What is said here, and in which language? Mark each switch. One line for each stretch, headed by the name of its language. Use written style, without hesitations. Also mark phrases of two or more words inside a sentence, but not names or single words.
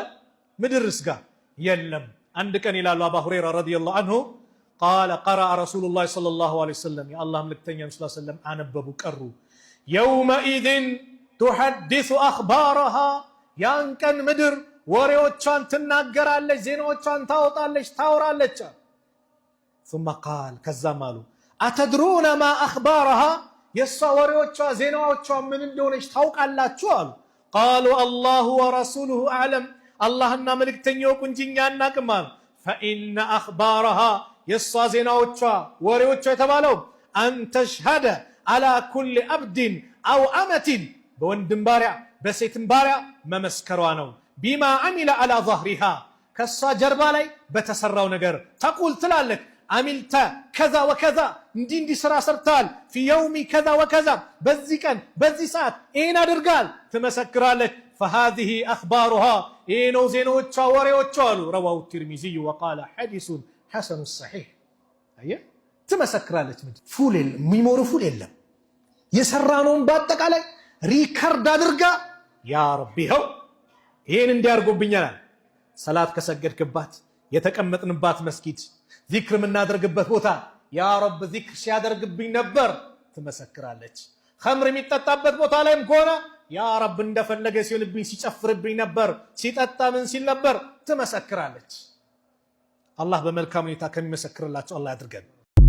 Amharic: ምድርስ ጋር የለም። አንድ ቀን ይላሉ አባ ሁረይራ
Arabic: رضي الله عنه قال قرأ رسول الله صلى الله عليه وسلم
Amharic: የአላህ መልእክተኛ
Arabic: صلى الله عليه وسلم
Amharic: አነበቡ
Arabic: قرأ يومئذ تحدث أخبارها
Amharic: ያን ቀን ምድር ወሬዎቿን ትናገራለች፣ ዜናዎቿን ታወጣለች፣ ታወራለች።
Arabic: ثم قال
Amharic: ከዛም አሉ
Arabic: أتدرون ما أخبارها
Amharic: የሷ ወሬዎቿ ዜናዎቿ ምን እንደሆነች ታውቃላችሁ አሉ።
Arabic: قالوا الله ورسوله أعلم
Amharic: አላህና መልእክተኛው እንጂ እኛ አናቅም አሉ።
Arabic: فإن أخبارها
Amharic: የሷ ዜናዎቿ ወሬዎቿ የተባለው
Arabic: أن تشهد على كل عبد أو أمة
Amharic: በወንድም ባሪያ በሴትም ባሪያ መመስከሯ ነው።
Arabic: بما عمل على ظهرها
Amharic: ከሷ ጀርባ ላይ በተሰራው ነገር ተቁል ትላለች
Arabic: عملت كذا وكذا
Amharic: እንዲህ ስራ ሰርታል
Arabic: في يوم كذا وكذا
Amharic: በዚህ ቀን በዚህ ሰዓት ይሄን አድርጋል ትመሰክራለች።
Arabic: فهذه اخبارها
Amharic: ይሄ ነው ዜናዎቿ ወሬዎቿ አሉ።
Arabic: رواه الترمذي وقال حديث حسن صحيح
Amharic: አየ ትመሰክራለች።
English: full memory
Amharic: ፉል የለም። የሰራነውን በአጠቃላይ ሪከርድ አድርጋ
Arabic: يا ربي
Amharic: ሆ ይሄን እንዲያርጎብኛል። ሰላት ከሰገድክባት የተቀመጥንባት መስጊድ ዚክር የምናደርግበት ቦታ
Arabic: يا رب
Amharic: ዚክር ሲያደርግብኝ ነበር ትመሰክራለች። ኸምር የሚጠጣበት ቦታ ላይም ከሆነ
Arabic: يا رب
Amharic: እንደፈለገ ሲሆንብኝ ሲጨፍርብኝ ነበር ሲጠጣ ምን ሲል ነበር ትመሰክራለች። አላህ በመልካም ሁኔታ ከሚመሰክርላቸው አላህ ያድርገን።